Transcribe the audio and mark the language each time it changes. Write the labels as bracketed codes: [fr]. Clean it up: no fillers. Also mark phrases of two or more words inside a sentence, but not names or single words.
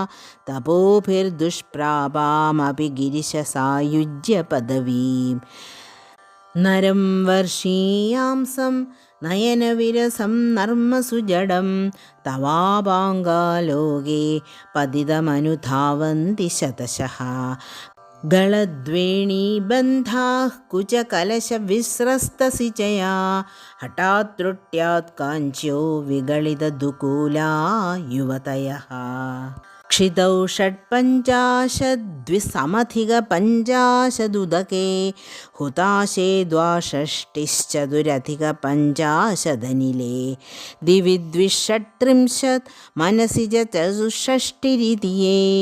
[sa] തപോഭിർദുഷ്പ്രാപാമപി ഗിരിശസായുജ്യ പദവീം നരം വർഷീയാംസം നയനവിരസം നർമ്മസുജടം തവാപാംഗാലോകേ പതിതമനുധാവന്തി ശതശഃ ഗളദ്വേണീബന്ധാഃ കുചകലശവിസ്രസ്തസിചയാ ഹഠാത്ത്രുട്യാത് കാഞ്ചോ വിഗളിതദുകൂലാ യുവതയഃ ക്ഷിതൗ षट्पञ्चाशद्विसमधिकपञ्चाशदुदके हुताशे द्वाषष्टिश्चतुरधिकपञ्चाशदनिले दिवि द्विषट्त्रिंशत् मनसि च चतुष्षष्टिरिति ये